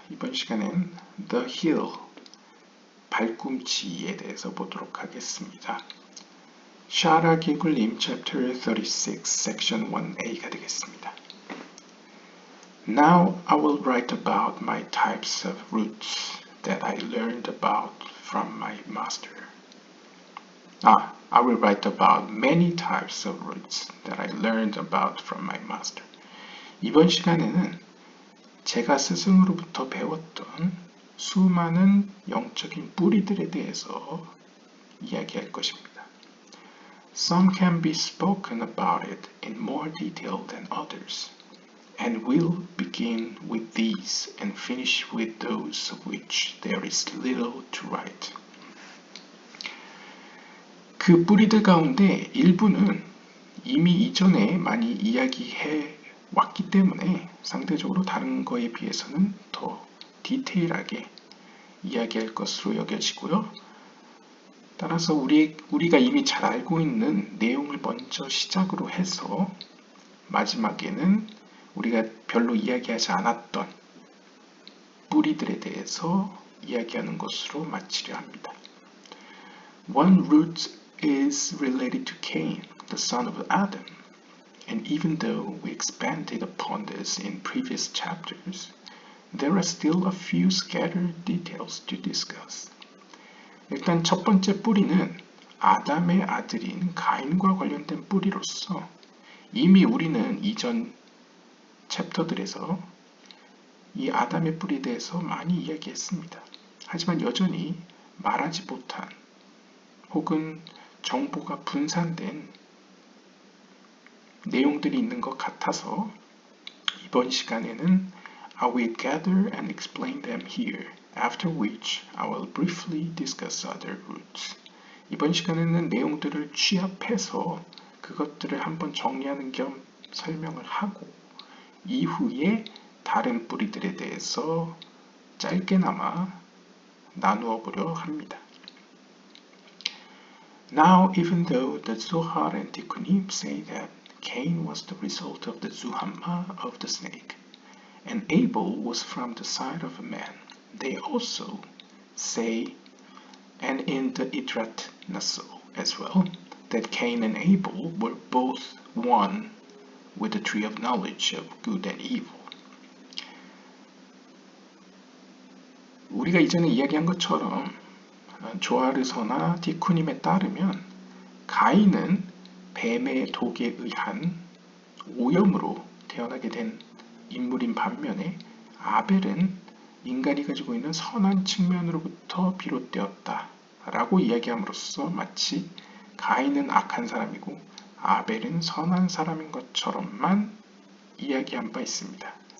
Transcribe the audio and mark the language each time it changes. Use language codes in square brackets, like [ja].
[ko] 이번 시간엔 The Hill, 발꿈치에 대해서 보도록 하겠습니다. 샤라 기글님 Chapter 36, Section 1a가 되겠습니다. [en] Now I will write about my types of roots that I learned about from my master. I will write about many types of roots that I learned about from my master. [ko] 이번 시간에는 제가 스승으로부터 배웠던 수많은 영적인 뿌리들에 대해서 이야기할 것입니다. [en] Some can be spoken about it in more detail than others, and we'll begin with these and finish with those of which there is little to write. [ko] 그 뿌리들 가운데 일부는 이미 이전에 많이 이야기해 왔기 때문에 상대적으로 다른 거에 비해서는 더 디테일하게 이야기할 것으로 여겨지고요. 따라서 우리가 이미 잘 알고 있는 내용을 먼저 시작으로 해서 마지막에는 우리가 별로 이야기하지 않았던 뿌리들에 대해서 이야기하는 것으로 마치려 합니다. [en] One root is related to Cain, the son of Adam. And even though we expanded upon this in previous chapters, there are still a few scattered details to discuss. [ko] 일단 첫 번째 뿌리는 아담의 아들인 가인과 관련된 뿌리로서 이미 우리는 이전 챕터들에서 이 아담의 뿌리에 대해서 많이 이야기했습니다. 하지만 여전히 말하지 못한 혹은 정보가 분산된 내용들이 있는 것 같아서 이번 시간에는 [en] I will gather and explain them here, after which I will briefly discuss other roots. [ko] 이번 시간에는 내용들을 취합해서 그것들을 한번 정리하는 겸 설명을 하고 이후에 다른 뿌리들에 대해서 짧게나마 나누어 보려 합니다. [en] Now, even though the Zohar and Tikkunim say that Cain was the result of the Zuhamma of the snake, and Abel was from the side of a man, they also say, and in the Idrat Naso as well, that Cain and Abel were both one with the tree of knowledge of good and evil. [ko] 우리가 이전에 이야기한 것처럼 조아르서나 디쿠님에 따르면 가인은 뱀의 독에 의한 오염으로 태어나게 된 인물인 반면에 아벨은 인간이 가지고 있는 선한 측면으로부터 비롯되었다 라고 이야기함으로써 마치 가인은 악한 사람이고 아벨은 선한 사람인 것처럼만 이야기한 바 있습니다.